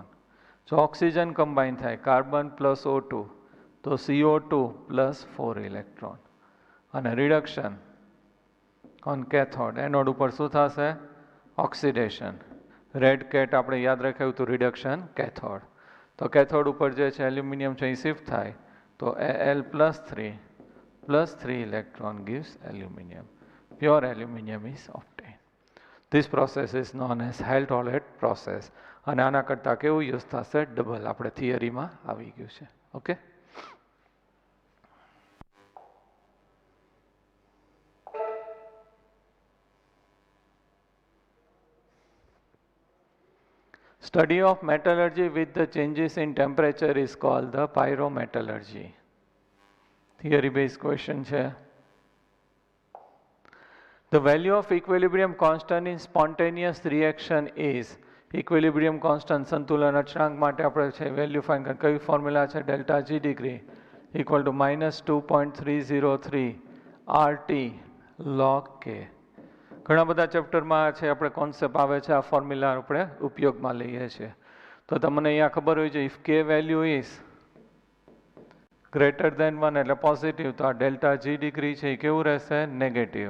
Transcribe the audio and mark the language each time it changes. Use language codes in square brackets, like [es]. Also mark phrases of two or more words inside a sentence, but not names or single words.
[gu] જો ઓક્સિજન કમ્બાઈન થાય [en] carbon plus [gu] O2 તો CO2 પ્લસ 4 ઇલેક્ટ્રોન. અને [en] reduction on cathode. [gu] એનોડ ઉપર શું થશે? ઓક્સિડેશન. [en] red cat [gu] આપણે યાદ રાખ્યું હતું [en] reduction cathode. [gu] તો કેથોડ ઉપર જે છે એલ્યુમિનિયમ છે એ શિફ્ટ થાય તો [en] Al plus 3 electron gives aluminium. Pure aluminium is obtained. This process is known as Helt-Olet process. [gu] અને આના કરતાં કેવું યુઝ થશે? ડબલ. આપણે થિયરીમાં આવી ગયું છે. ઓકે. [en] Study of metallurgy with the changes in temperature is called the pyrometallurgy. theory base question છે. The value of equilibrium constant in spontaneous reaction is equilibrium constant [gu] સંતુલન અચળાંક માટે આપણે છે [en] value find [gu] કરી કઈ ફોર્મ્યુલા છે [en] delta G degree equal to -2.303 RT log K. [gu] ઘણા બધા ચેપ્ટરમાં છે આપણે કોન્સેપ્ટ આવે છે આ ફોર્મ્યુલા આપણે ઉપયોગમાં લઈએ છીએ. તો તમને અહીંયા ખબર હોય છે [en] if K value is greater than 1 [gu] એટલે પોઝિટિવ તો આ [en] delta G degree [gu] છે એ કેવું રહેશે નેગેટિવ.